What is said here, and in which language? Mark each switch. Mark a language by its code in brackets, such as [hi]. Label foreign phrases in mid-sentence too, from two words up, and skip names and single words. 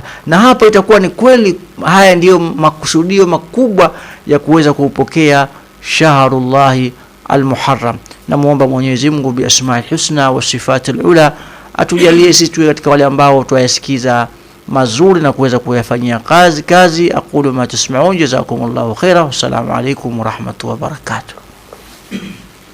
[sw] Na hapa itakuwa ni kweli haya ndiyo makusudio makubwa ya kuweza kupokea shahrullahi al-Muharram. Namuomba Mwenyezi Mungu [ar] بأسمائه الحسنى وصفاته العلى [sw] atujalie sisi tuwe katika wale ambao tuyasikiza mazuri na kuweza kuyafanyia kazi. [ar] أقول ما تسمعون جزاكم الله خيرا والسلام عليكم ورحمة الله وبركاته.